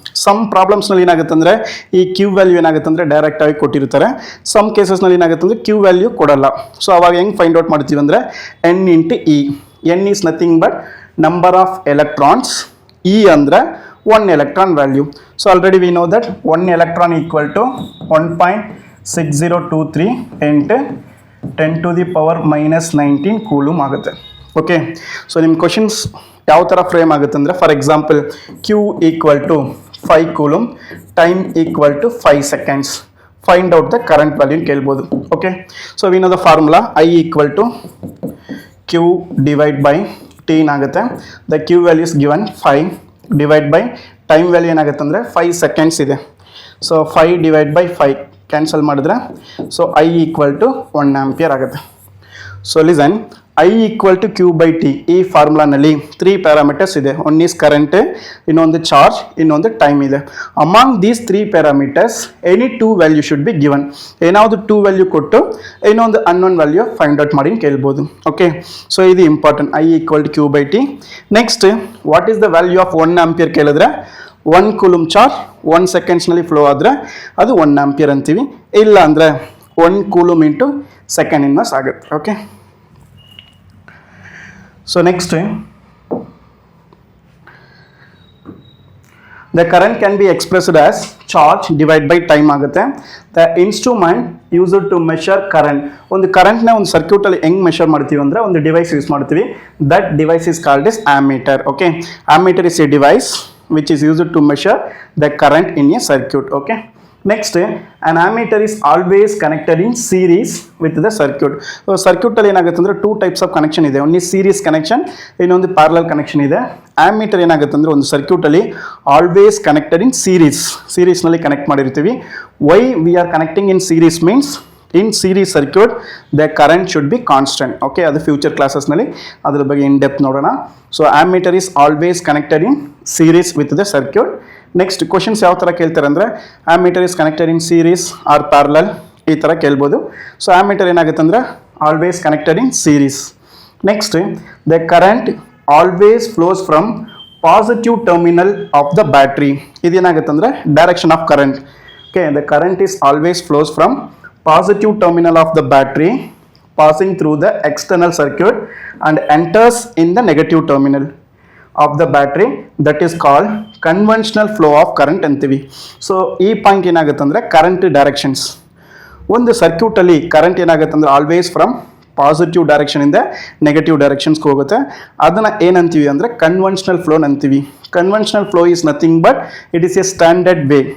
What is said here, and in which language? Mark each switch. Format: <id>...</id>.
<kn>Some ಪ್ರಾಬ್ಲಮ್ಸ್ನಲ್ಲಿ ಏನಾಗುತ್ತೆ ಅಂದರೆ ಈ Q ವ್ಯಾಲ್ಯೂ ಏನಾಗುತ್ತೆ ಅಂದರೆ ಡೈರೆಕ್ಟಾಗಿ ಕೊಟ್ಟಿರ್ತಾರೆ. ಸಮ್ ಕೇಸಸ್ನಲ್ಲಿ ಏನಾಗುತ್ತೆ ಅಂದರೆ Q ವ್ಯಾಲ್ಯೂ ಕೊಡಲ್ಲ. ಸೊ ಅವಾಗ ಹೆಂಗೆ ಫೈಂಡ್ ಔಟ್ ಮಾಡ್ತೀವಿ ಅಂದರೆ N into E.</kn> <en>N is nothing but number of electrons, E ಅಂದರೆ 1 electron value. So already we know that 1 electron equal to 1.6023 into 10 to the power minus 19 coulomb ಆಗುತ್ತೆ. Okay, so ನಿಮ್ಮ questions ಯಾವ ಥರ frame ಆಗುತ್ತೆ ಅಂದರೆ for example Q equal to 5 ಕೂಲೂಮ್, time equal to 5 seconds, find out the current value ಕೇಳ್ಬೋದು. Okay, so we know the formula I equal to Q divide by t ಏನಾಗುತ್ತೆ the q value is given 5 divide by time value ಏನಾಗುತ್ತೆ ಅಂದರೆ 5 seconds ಇದೆ. So 5 divide by 5 cancel ಮಾಡಿದ್ರೆ so I equal to 1 ampere ಆಗುತ್ತೆ. So listen, I equal to q by T ಈ ಫಾರ್ಮುಲಾನಲ್ಲಿ 3 parameters ಇದೆ. One is current, ಇನ್ನೊಂದು charge, ಇನ್ನೊಂದು ಟೈಮ್ ಇದೆ. Among these 3 parameters any 2 value should be given.</en> <kn>ಏನಾವುದು 2 value ಕೊಟ್ಟು ಇನ್ನೊಂದು unknown value find out ಮಾಡಿ ಕೇಳ್ಬೋದು.</kn> <en>Okay, so ಇದು important. I equal to q by T. Next, what is the value of 1 ampere ಕೇಳಿದ್ರೆ 1 coulomb charge 1 ಸೆಕೆಂಡ್ಸ್ನಲ್ಲಿ flow ಆದರೆ ಅದು 1 ampere ಅಂತೀವಿ.</en> <kn>ಇಲ್ಲ ಅಂದರೆ 1 ಕೂಲಮ್ ಇಂಟು ಸೆಕೆಂಡ್ ಇನ್ವರ್ಸ್ ಆಗುತ್ತೆ.</kn> <en>Okay, so next, the current can be expressed as charge divided by time ಆಗುತ್ತೆ. The instrument used to measure current,</en> <kn>ಒಂದು ಕರೆಂಟ್ನ ಒಂದು ಸರ್ಕ್ಯೂಟಲ್ಲಿ ಹೆಂಗೆ ಮೆಷರ್ ಮಾಡ್ತೀವಿ ಅಂದರೆ ಒಂದು ಡಿವೈಸ್ ಯೂಸ್ ಮಾಡ್ತೀವಿ.</kn> <en>That device is called as ammeter. Okay, ammeter is a device which is used to measure the current in a circuit. Okay, next, an ammeter is always connected in series with the circuit.</en> <kn>So circuit ಅಲ್ಲಿ ಏನಾಗುತ್ತೆ ಅಂದರೆ 2 types of connection ಇದೆ. ಒಂದು series connection, ಇನ್ನೊಂದು parallel connection ಇದೆ. ammeter ಏನಾಗುತ್ತೆ ಅಂದರೆ ಒಂದು ಸರ್ಕ್ಯೂಟ್ ಅಲ್ಲಿ</kn> <en>always connected in series</en> <kn>ನಲ್ಲಿ ಕನೆಕ್ಟ್ ಮಾಡಿರ್ತೀವಿ.</kn> <en>Why we are connecting in series means in series circuit the current should be constant.</en> <kn>Okay, ಅದು ಫ್ಯೂಚರ್ ಕ್ಲಾಸಸ್ನಲ್ಲಿ ಅದ್ರ ಬಗ್ಗೆ ಇನ್ ಡೆಪ್ತ್ ನೋಡೋಣ.</kn> <en>So ammeter is always connected in series with the circuit. Next questions</en> <kn>ಯಾವ ಥರ ಕೇಳ್ತಾರೆ ಅಂದರೆ</kn> <en>ammeter is connected in series or parallel ಈ ಥರ ಕೇಳ್ಬೋದು. ಸೊ ammeter ಏನಾಗುತ್ತೆ ಅಂದರೆ always connected in series. Next, the current always flows from positive terminal of the battery.</en> <kn>ಇದೇನಾಗುತ್ತೆ ಅಂದರೆ direction of current.</kn> <en>Okay, the current is always flows from positive terminal of the battery passing through the external circuit and enters in the negative terminal of the battery. That is called conventional flow of current ಅಂತೀವಿ.</en> <kn>So ಈ point ಏನಾಗುತ್ತೆ ಅಂದರೆ current directions. ಒಂದು ಸರ್ಕ್ಯೂಟಲ್ಲಿ current ಏನಾಗುತ್ತೆ ಅಂದರೆ always from positive ಡೈರೆಕ್ಷನಿಂದ negative ಡೈರೆಕ್ಷನ್ಸ್ಗೆ ಹೋಗುತ್ತೆ. ಅದನ್ನು ಏನಂತೀವಿ ಅಂದರೆ ಕನ್ವೆನ್ಷನಲ್ ಫ್ಲೋ ಅಂತೀವಿ.</kn> <en>Conventional flow is nothing but it is a standard way.</en>